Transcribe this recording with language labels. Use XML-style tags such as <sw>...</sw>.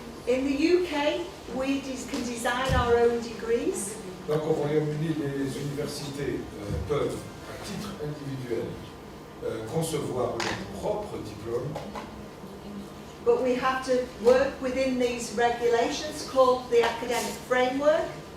<en>In the UK, we can design our own degrees.</en> <fr>Donc au Royaume-Uni, les universités peuvent, à titre individuel, concevoir leur propre diplôme.</fr> <en>But we have to work within these regulations called the academic framework.</en>